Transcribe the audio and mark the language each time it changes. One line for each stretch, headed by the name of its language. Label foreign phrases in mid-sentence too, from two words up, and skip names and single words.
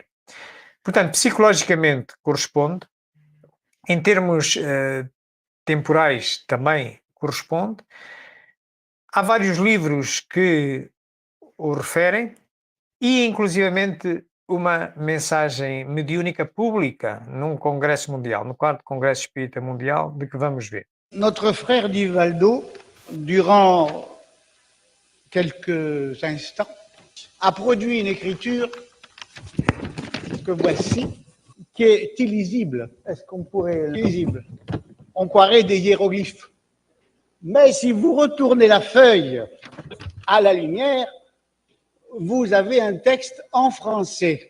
Portuguese: Portanto, psicologicamente corresponde, em termos temporais também corresponde. Há vários livros que o referem e, inclusivamente, uma mensagem mediúnica pública num congresso mundial, no 4º Congresso Espírita Mundial, de que vamos ver.
French: Notre frère Divaldo, durant quelques instants, a produit une écriture que voici, qui est illisible. Est-ce qu'on pourrait... Illisible. On croirait des hiéroglyphes. Mais si vous retournez la feuille à la lumière, vous avez un texte en français.